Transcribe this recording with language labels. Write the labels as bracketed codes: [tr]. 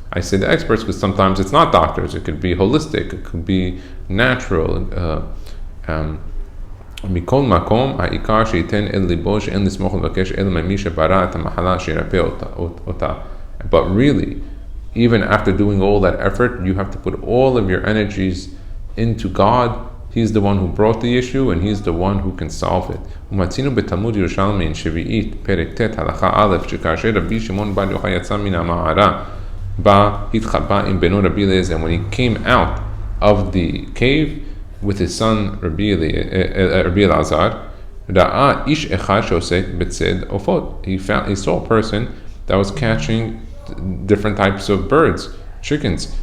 [en] I say the experts because sometimes it's not doctors. It could be holistic. It could be natural. [he] מכל מקום, העיקר שייתן אל ליבו שאין לסמוך ולבקש אלא ממי שברא את המחלה שירפא אותה. [en] But really, even after doing all that effort, you have to put all of your energies into God. He's the one who brought the issue, and He's the one who can solve it. [he] ומצינו בתלמוד ירושלמי שביעית, פרק ט' הלכה א', שכאשר רבי שמעון בר יוחאי יצא מן המערה, בא התחבא עם בנו רבי אליעזר. [en] When he came out of the cave with his son Rabbi Elazar, [he] ראה איש אחד שעוסק בציד עופות. [en] He saw a person that was catching different types of birds, chickens.